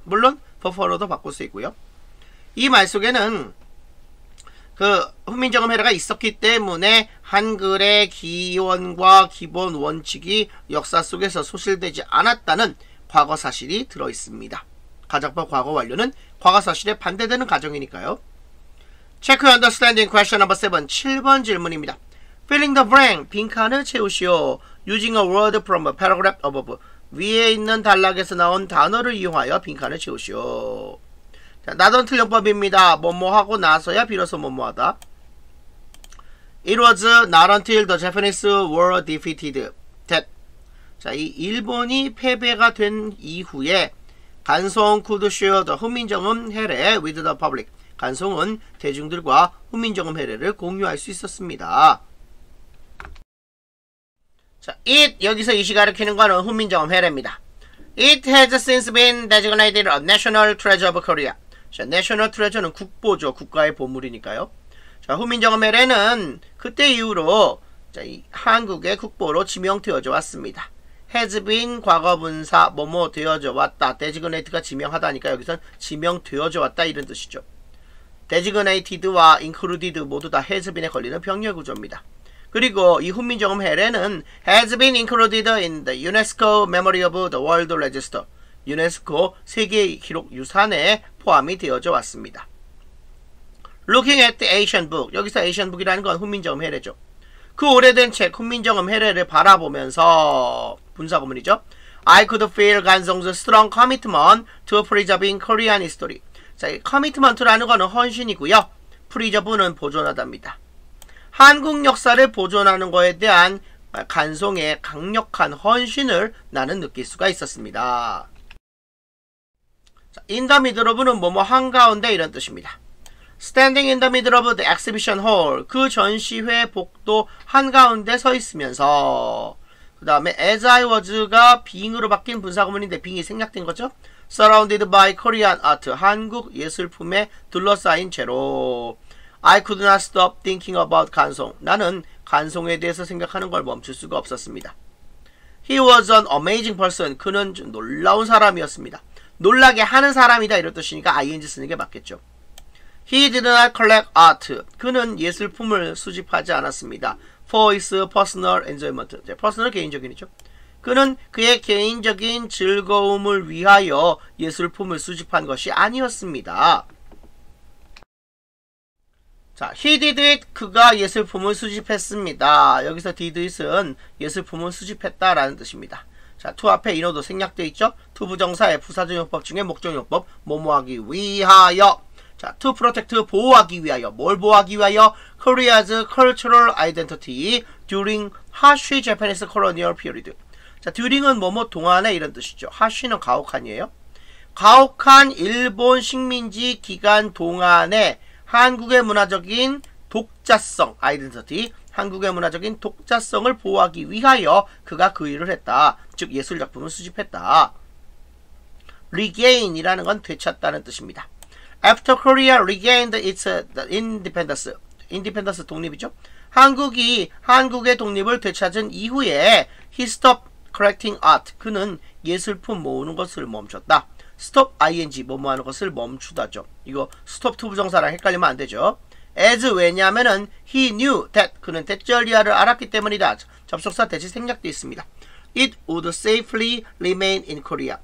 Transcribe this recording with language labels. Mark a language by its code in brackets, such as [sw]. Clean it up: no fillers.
[ko] 물론 for로도 바꿀 수 있고요. 이 말 속에는 그 훈민정음 해례가 있었기 때문에 한글의 기원과 기본 원칙이 역사 속에서 소실되지 않았다는 과거 사실이 들어있습니다. 가정법 과거 완료는 과거 사실에 반대되는 가정이니까요. [en] Check your understanding question number 7. [ko] 7번 질문입니다. [en] Filling the blank. [ko] 빈칸을 채우시오. [en] Using a word from a paragraph above. [ko] 위에 있는 단락에서 나온 단어를 이용하여 빈칸을 채우시오. 자, 나던 틀령법입니다. 뭐뭐하고 나서야 비로소 뭐뭐하다. [en] It was not until the Japanese were defeated that. [ko] 자, 이 일본이 패배가 된 이후에 간송 [en] could share the [ko] 훈민정음 해례 [en] with the public. [ko] 간송은 대중들과 훈민정음 해례를 공유할 수 있었습니다. 자, it 여기서 이 시간을 키는 거는 훈민정음 해례입니다. [en] It has since been designated a national treasure of Korea. [ko] 자, national treasure는 국보죠. 국가의 보물이니까요. 자, 훈민정음 해례는 그때 이후로 자, 이 한국의 국보로 지명되어져 왔습니다. has been 과거분사 뭐뭐 되어져 왔다. designate가 지명하다니까 여기선 지명되어져 왔다 이런 뜻이죠. designated,와 included 모두 다 has been에 걸리는 병렬 구조입니다. 그리고 이 훈민정음 해례는 [en] has been included in the UNESCO Memory of the World Register. [ko] 유네스코 세계 기록 유산에 포함이 되어져 왔습니다. [en] Looking at the Asian book. [ko] 여기서 Asian book이라는 건 훈민정음 해례죠. 그 오래된 책 훈민정음 해례를 바라보면서 분사구문이죠. [en] I could feel 간송's strong commitment to preserving Korean history. [ko] 자, 이 commitment라는 거는 헌신이고요. preserve는 보존하답니다. 한국 역사를 보존하는 거에 대한 간송의 강력한 헌신을 나는 느낄 수가 있었습니다. 자, in the middle of는 뭐뭐 한가운데 이런 뜻입니다. [en] standing in the middle of the exhibition hall. [ko] 그 전시회 복도 한가운데 서 있으면서. 그 다음에 as I was가 being으로 바뀐 분사구문인데 being이 생략된 거죠. [en] surrounded by Korean art. [ko] 한국 예술품에 둘러싸인 채로. [en] I could not stop thinking about 간송. [ko] 나는 간송에 대해서 생각하는 걸 멈출 수가 없었습니다. [en] He was an amazing person. [ko] 그는 좀 놀라운 사람이었습니다. 놀라게 하는 사람이다 이런 뜻이니까 ing 쓰는 게 맞겠죠. [en] He did not collect art. [ko] 그는 예술품을 수집하지 않았습니다. [en] For his personal enjoyment. [ko] personal 개인적인이죠. 그는 그의 개인적인 즐거움을 위하여 예술품을 수집한 것이 아니었습니다. [en] 자, he did it. [ko] 그가 예술품을 수집했습니다. 여기서 did it은 예술품을 수집했다라는 뜻입니다. 자, to 앞에 인어도 생략되어 있죠. to 부정사의 부사적용법 중에 목적용법 뭐뭐하기 위하여. 자, [en] to protect [ko] 보호하기 위하여. 뭘 보호하기 위하여? [en] Korea's cultural identity during harsh Japanese colonial period. [ko] 자, during은 뭐뭐 동안에 이런 뜻이죠. harsh는 가혹한이에요. 가혹한 일본 식민지 기간 동안에 한국의 문화적인 독자성, 아이덴티티, 한국의 문화적인 독자성을 보호하기 위하여 그가 그 일을 했다. 즉 예술작품을 수집했다. regain이라는 건 되찾다는 뜻입니다. [en] After Korea regained its independence, independence 독립이죠. [ko] 한국이 한국의 독립을 되찾은 이후에 [en] he stopped collecting art. [ko] 그는 예술품 모으는 것을 멈췄다. stop ing 뭐뭐 하는 것을 멈추다죠. 이거 stop to 부정사랑 헷갈리면 안 되죠. as 왜냐하면은 [en] he knew that [ko] 그는 대절리아를 알았기 때문이다. 접속사 대시 생략되어 있습니다. [en] It would safely remain in Korea.